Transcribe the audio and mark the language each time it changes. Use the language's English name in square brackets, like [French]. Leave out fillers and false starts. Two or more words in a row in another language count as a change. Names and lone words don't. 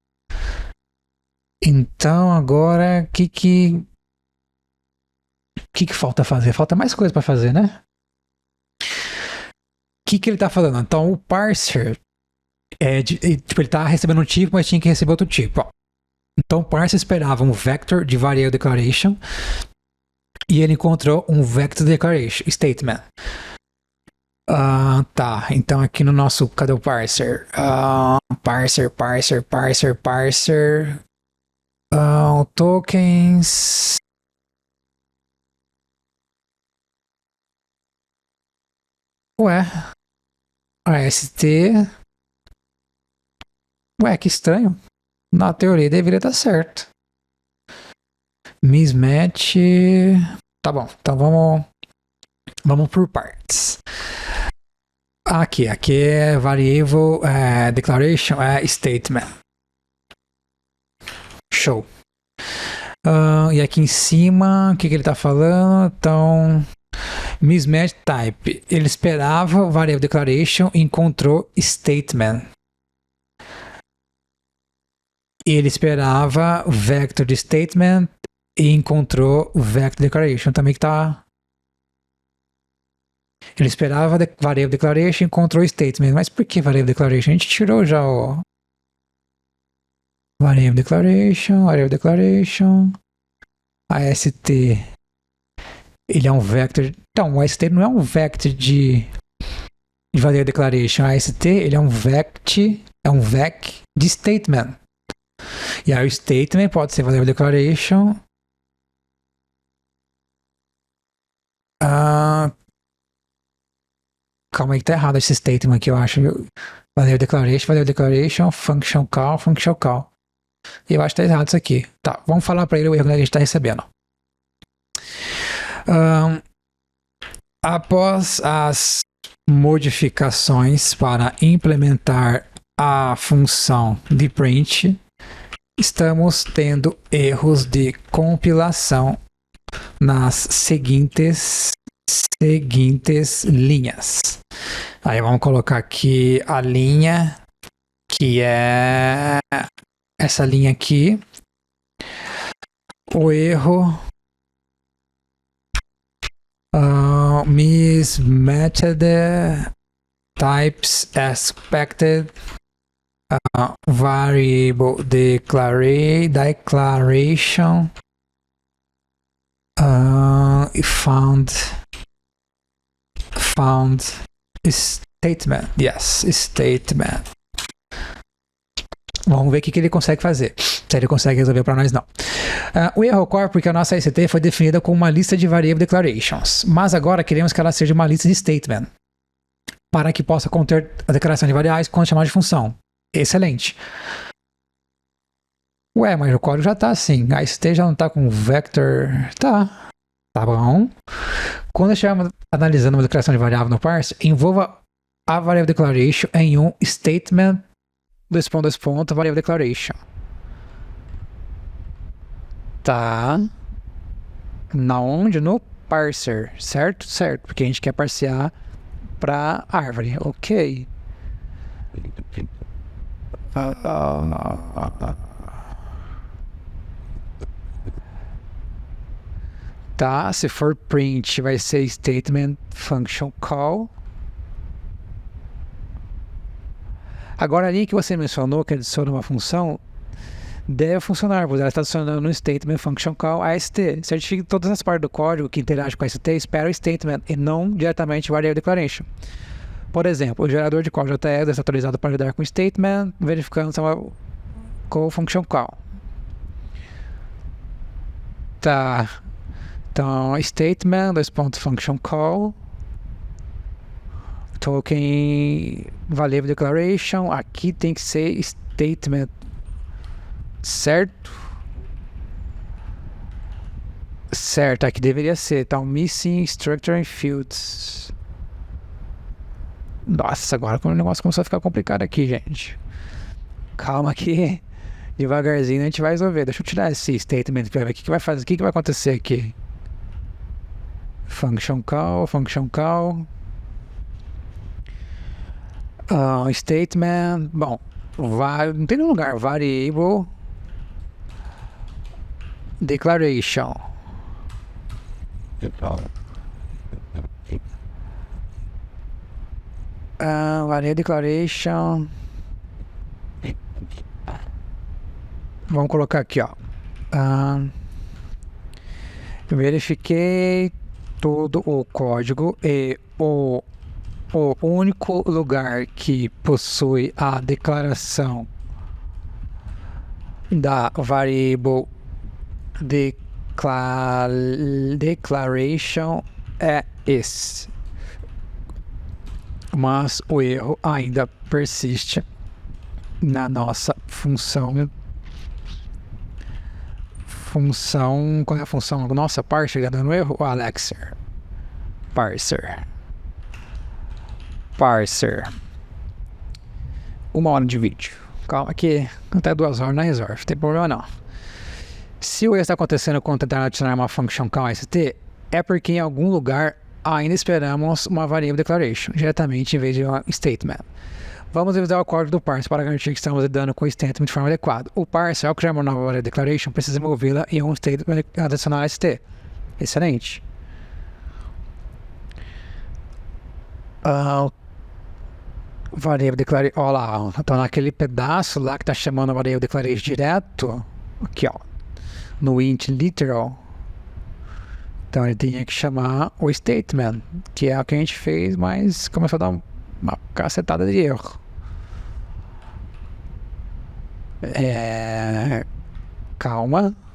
[Portuguese] Então agora o que falta fazer? Falta mais coisa para fazer, né? O que ele tá falando? Então o parser tipo, ele tá recebendo um tipo, mas tinha que receber outro tipo. Ó. Então o parser esperava um vector de [English] variable declaration [Portuguese] e ele encontrou um [English] vector declaration statement. [Portuguese] Tá, então aqui no nosso, cadê o parser? [English] Parser. Tokens. [Portuguese] Ué, AST. Ué, que estranho. Na teoria deveria estar certo. Mismatch. Tá bom, então vamos por partes. Aqui é [English] variable declaration statement. [Portuguese] Show. E aqui em cima, o que ele está falando? Então, [English] mismatch type. [Portuguese] Ele esperava [English] variable declaration [Portuguese] e encontrou statement. Ele esperava vector de statement e encontrou [English] vector declaration. [Portuguese] Também que tá. Ele esperava [English] variable declaration [Portuguese] e encontrou statement. Mas por que [English] variable declaration? [Portuguese] A gente tirou já o [English] variable declaration. [Portuguese] AST, ele é um vector. Então, o AST não é um vector de [English] variable declaration. [Portuguese] A AST, ele é um vec de statement. E aí o statement pode ser [English] variable declaration. [Portuguese] Calma aí que tá errado esse statement aqui, eu acho. [English] Variable declaration, function call. [Portuguese] E eu acho que tá errado isso aqui. Tá, vamos falar para ele o erro que a gente está recebendo. Após as modificações para implementar a função de print, estamos tendo erros de compilação nas seguintes linhas. Aí vamos colocar aqui a linha, que é essa linha aqui. O erro [English] mismatched types expected variable declaration found statement. Yes, statement. [Portuguese] Vamos ver o que ele consegue fazer. Se ele consegue resolver para nós, não. O erro ocorre porque a nossa AST foi definida como uma lista de [English] variable declarations, [Portuguese] mas agora queremos que ela seja uma lista de statement, para que possa conter a declaração de variáveis quando chamar de função. Excelente. Ué, mas o código já está assim. A AST já não está com vector. Tá bom. Quando estivermos analisando uma declaração de variável no parse, envolva a [English] variable declaration [Portuguese] em um [English] statement variable declaration. [Portuguese] Tá. Na onde? No parser, certo? Certo, porque a gente quer parsear para árvore, ok. Tá, se for print vai ser [English] statement function call. [Portuguese] Agora ali que você mencionou que adiciona uma função, deve funcionar, pois ela está adicionando um [English] statement function call AST. [Portuguese] Certifique que todas as partes do código que interagem com ST esperam o statement e não diretamente o [English] variable declaration. [Portuguese] Por exemplo, o gerador de código JS deve ser atualizado para lidar com statement, verificando se é uma com [English] function call. [Portuguese] Tá. Então, [English] statement, function call, token variable declaration, [Portuguese] aqui tem que ser statement, certo? Certo, aqui deveria ser, então, [English] missing structure and fields. [Portuguese] Nossa, agora o negócio começou a ficar complicado aqui, gente. Calma aqui, devagarzinho a gente vai resolver. Deixa eu tirar esse statement para ver o que vai fazer, o que vai acontecer aqui. [English] Function call. Statement. [Portuguese] Bom, não tem nenhum lugar. [English] Variable declaration. Variable declaration. [Portuguese] Vamos colocar aqui, ó. Verifiquei todo o código e o único lugar que possui a declaração da [English] variable declaration [Portuguese] é esse. Mas o erro ainda persiste na nossa função. Qual é a função? Nossa, parser, dando erro? O Alexer. Parser. 1 hora de vídeo. Calma que até 2 horas não resolve, não tem problema não. Se o erro está acontecendo quando tentar adicionar uma [English] function call ST, [Portuguese] é porque em algum lugar ainda esperamos uma [English] variable declaration, [Portuguese] diretamente em vez de um statement. Vamos revisar o código do parser para garantir que estamos lidando com o statement de forma adequada. O parser, ao criar uma nova [English] variable declaration, [Portuguese] precisa movê-la em um statement adicional ST. Excelente. [English] Variable declaration, [Portuguese] olha lá, então naquele pedaço lá que está chamando a [English] variable declaration [Portuguese] direto, aqui ó, no int literal, então ele tinha que chamar o statement, que é o que a gente fez, mas começou a dar uma cacetada de erro. Calma.